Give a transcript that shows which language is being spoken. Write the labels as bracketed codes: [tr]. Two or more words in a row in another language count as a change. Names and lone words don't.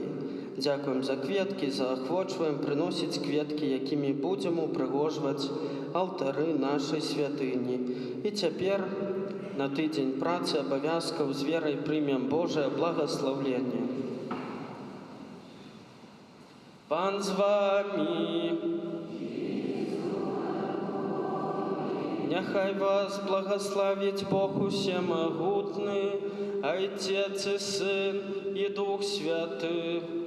[be] Дзякуем за кветкі, заахвочваем прыносіць кветкі, якімі будзем упрыгожваць алтары нашай святыні. І цяпер на тыдзень працы абавязкаў з верай прымем Божае благаслаўленне. Пан з вамі. Няхай вас [ru] благословить Бог усемогутный, Отец и Сын и Дух Святый.